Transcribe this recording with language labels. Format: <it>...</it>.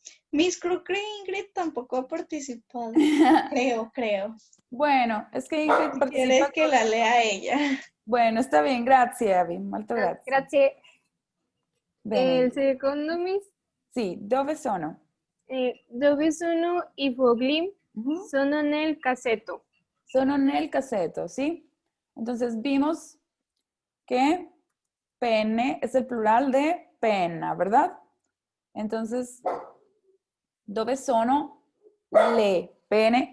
<es>Miss creo que Ingrid tampoco ha participado. Creo. Bueno, es que Ingrid Si participa. quieres que la lea ella. Bueno, está bien,</es> <it>grazie Abby, molto grazie. Grazie. Bene. Il secondo, Miss, Sì, dove sono? dove sono i fogli? Mhm. Sono nel cassetto. Sono nel cassetto, ¿sí?</it> <es>Entonces vimos que penne es el plural de penna, ¿verdad?</es> <it>Entonces, dove sono le penne?</it>